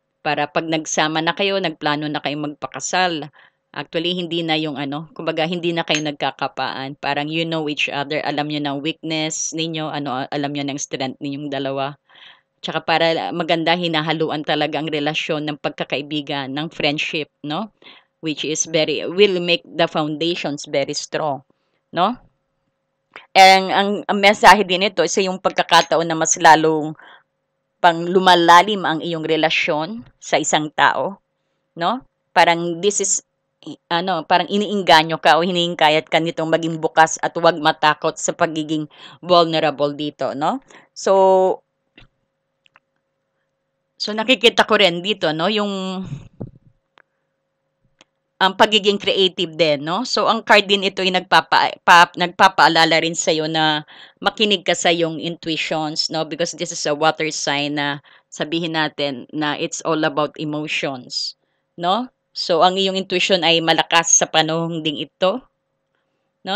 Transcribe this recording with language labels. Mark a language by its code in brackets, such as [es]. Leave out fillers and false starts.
[tl] Para 'pag nagsama na kayo, nagplano na kayong magpakasal, actually hindi na yung ano, kumbaga hindi na kayo nagkakapaan. Parang [en] you know each other, [tl] alam niyo ng weakness ninyo, ano, alam niyo ng strength ninyong dalawa. Tsaka para maganda hinahaluan talaga ang relasyon ng pagkakaibigan, ng friendship, no? [en] Which is will make the foundations very strong, no? [tl] Ang mensahe din nito is yung pagkakataon na mas lalong pang lumalalim ang iyong relasyon sa isang tao, no? Parang this is ano, parang iniengganyo ka o hinihingkayat ka nitong maging bukas at huwag matakot sa pagiging vulnerable dito, no? So nakikita ko rin dito, no, yung ang pagiging creative din, no? So ang card din ito ay nagpapaalala rin sa iyo na makinig ka sa iyong intuitions, no? [en] Because this is a water sign [tl] na sabihin natin na [en] it's all about emotions, no? [tl] So ang iyong intuition ay malakas sa panahon ding ito, no?